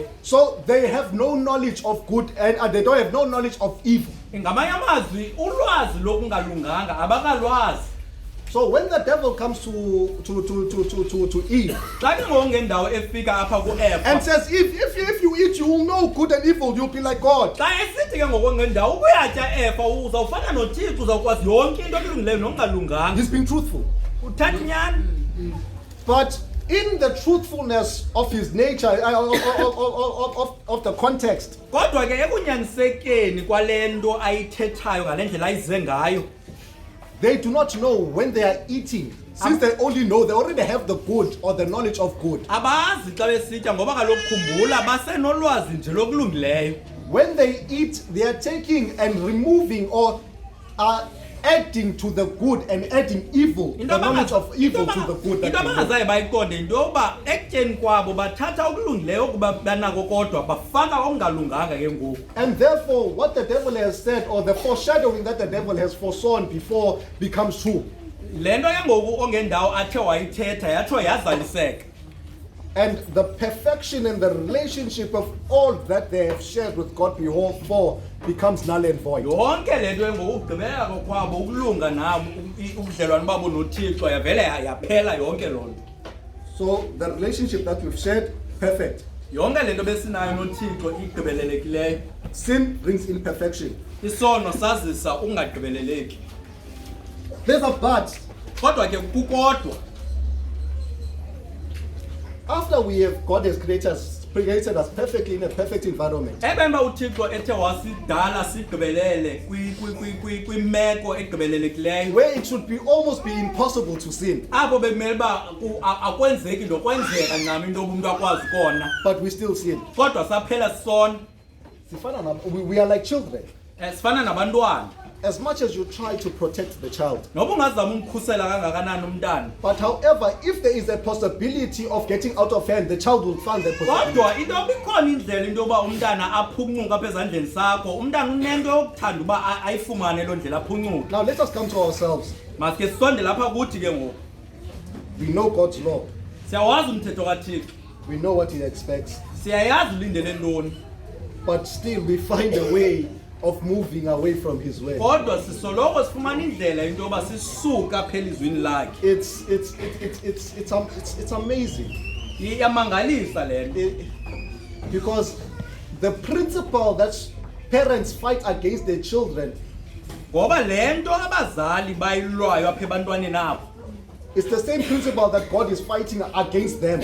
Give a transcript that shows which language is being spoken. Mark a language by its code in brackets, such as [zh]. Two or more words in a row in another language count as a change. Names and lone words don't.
[en] So they have no knowledge of good and they don't have no knowledge of evil. [xh] Ngamanye amazwi ulwazi lokungalunganga abakalwazi. [en] So when the devil comes to Eve [xh] Xa ke ngongendawo efika apha kuEva [en] and says, if you eat, you will know good and evil, you'll be like God. [xh] xa esithi ke ngokwendawo ukuyatya Eva uzawufana noThixo uzawukwazi yonke into elungileyo nokungalunganga. [en] He's being truthful. [xh] Uthatha inyani. [en] But in the truthfulness of his nature, of the context, [xh] Kodwa ke ekunyanisekeni kwale nto ayithethayo ngale ndlela ayize ngayo. [en] they do not know when they are eating. Since they already have the good or the knowledge of good. [xh] Abazi xa besitya ngoba kaloku khumbula basenolwazi nje lokulungileyo. [en] When they eat, they are taking and removing or adding to the good and adding evil, the knowledge of evil to the good. [xh] Into abangazaye bayiqonde into yoba ekutyeni kwabo bathatha okulungileyo ukuba banako kodwa bafaka okungalunganga ke ngoku. [en] And therefore, what the devil has said, or the foreshadowing that the devil has foresawn before, becomes true. [xh] Le nto ke ngoku ongendawo athe wayithetha yatsho yazaliseka. [en] And the perfection and the relationship of all that they have shared with God before becomes null and void. [xh] Yonke le nto ke ngoku ugqibeleka kwabo ukulunga nabo ubudlelwane babo noThixo yavele yaphela yonke loo nto. [en] So the relationship that we've shared, perfect. [xh] Yonke le nto besinayo noThixo igqibelelekileyo. [en] Sin brings imperfection. [xh] Isono sazisa ungagqibeleleki. [en] There's a but. [xh] Kodwa ke kukodwa [en] After God has created us perfectly in a perfect environment. [xh] Ebemba uThixo ethe wasidala sigqibelele kwimeko egqibelelekileyo. [en] Where it should almost be impossible to sin. [xh] Apho bekumele uba akwenzeki nokwenzeka ncam into yoba umntu akwazi kona. [en] But we still sin. [xh] Kodwa saphela sisona. [en] We are like children. [xh] Sifana nabantwana. [en] As much as you try to protect the child. [xh] Noba ungazama umkhusela kangakanani umntana. [en] But however, if there is a possibility of getting out of hand, the child will find that possibility. [xh] Kodwa into yoba ikhona indlela into yoba umntana aphuncuke apha ezandleni sakho, umntana unento yokuthanda uba ayifumane loo ndlela aphuncuke. [en] Now let us come to ourselves. [xh] Masike sisondele apha kuthi ke ngoku. [en] We know God's law. [xh] Siyawazi umthetho kaThixo. [en] We know what He expects. [xh] Siyayazi ulindele ntoni. [en] But still we find a way of moving away from His way. [xh] Kodwa sisoloko sifumana indlela into yoba sisuka apha elizwini lakhe. [en] It's amazing. [xh] Iyamangalisa le nto. [en] Because the principle that parents fight against their children [xh] Ngoba le nto abazali bayilwayo apha ebantwaneni abo. [en] it's the same principle that God is fighting against them.